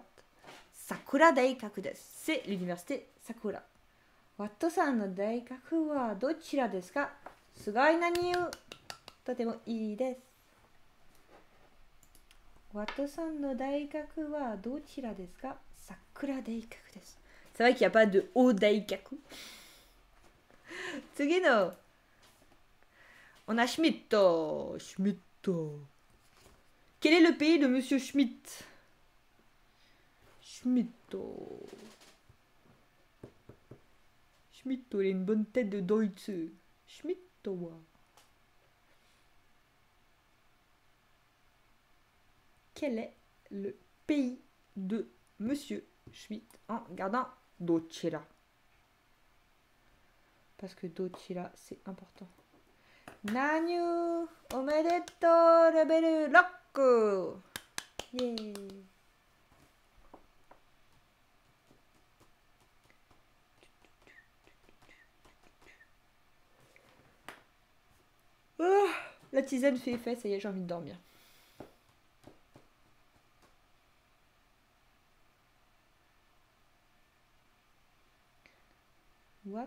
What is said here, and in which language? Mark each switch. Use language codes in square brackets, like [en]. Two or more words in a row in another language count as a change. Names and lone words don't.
[ja] Sakura 大学です。 [fr] C'est l'université Sakura。 [ja] ワットさんの大学はどちらですか？すごいなにゅとてもいいです。ワットさんの大学はどちらですか？桜大学です。 C'est vrai qu'il n'y a pas de haut 大学。次の。 [fr] On a Schmidt. Schmidt. Quel est le pays de Monsieur Schmidt? Schmidt. Schmidt, il a une bonne tête de Deutsche. Schmidt. Quel est le pays de Monsieur Schmidt en gardant Dochira? Parce que Dochira, c'est important. [ja] Nanyu, omedetou, [en] level lock. Yeah. [fr] Oh, la tisane fait effet, ça y est, j'ai envie de dormir. [en] What?